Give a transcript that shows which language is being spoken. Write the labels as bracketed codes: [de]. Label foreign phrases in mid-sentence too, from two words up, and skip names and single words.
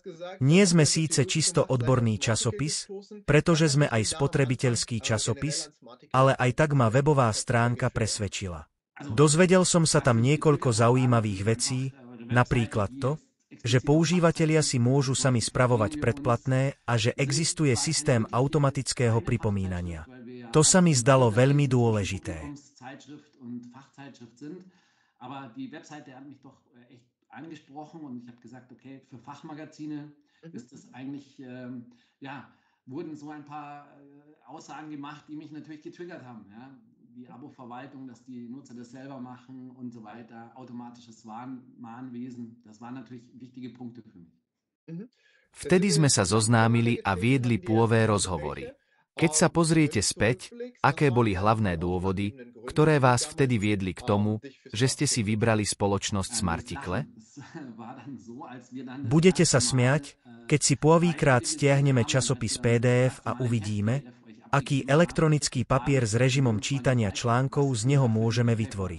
[sk] Nie sme síce čisto odborný časopis, pretože sme aj spotrebiteľský časopis, ale aj tak ma webová stránka presvedčila. Dozvedel som sa tam niekoľko zaujímavých vecí, napríklad to, že používatelia si môžu sami spravovať predplatné a že existuje systém automatického pripomínania. To sa mi zdalo veľmi dôležité. [de] Wurden so ein paar Aussagen gemacht, die mich natürlich getriggert haben. Ja? Die Abo-Verwaltung, dass die Nutzer das selber machen und so weiter, automatisches Mahnwesen, das waren natürlich wichtige Punkte für mich. [sk] Vtedy sme sa zoznámili a viedli pôvé rozhovory. Keď sa pozriete späť, aké boli hlavné dôvody, ktoré vás vtedy viedli k tomu, že ste si vybrali spoločnosť Smarticle? Budete sa smiať, keď si poprvýkrát stiahneme časopis PDF a uvidíme, aký elektronický papier s režimom čítania článkov z neho môžeme vytvoriť.